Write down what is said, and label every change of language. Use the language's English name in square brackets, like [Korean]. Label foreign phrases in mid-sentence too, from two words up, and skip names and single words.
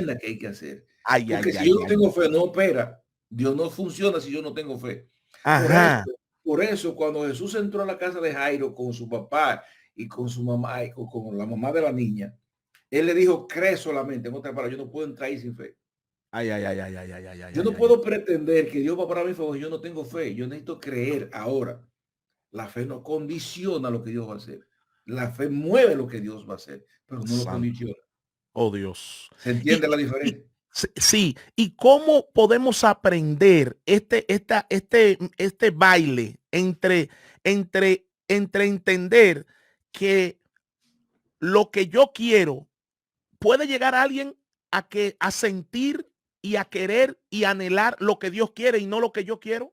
[Spanish] entienda que hay que hacer. Ay, Porque ay, si yo ay, no ay. tengo fe, no opera. Dios no funciona si yo no tengo fe. Por eso, Ajá. por eso cuando Jesús entró a la casa de Jairo con su papá y con su mamá y con la mamá de la niña, Él le dijo, cree solamente. En otras palabras, yo no puedo entrar ahí sin fe. Ay, ay, ay, ay, ay, ay, ay, ay, Yo ay, no ay, ay. puedo pretender que Dios va para mi favor. Yo no tengo fe. Yo necesito creer ahora. La fe no condiciona lo que Dios va a hacer. La fe mueve lo que Dios va a hacer, pero no lo Santo. condiciona. Oh, Dios. ¿Se Y, entiende la y diferencia? sí, ¿y cómo podemos aprender este baile entre entender que lo que yo quiero puede llegar a alguien a sentir y a querer y anhelar lo que Dios quiere y no lo que yo quiero?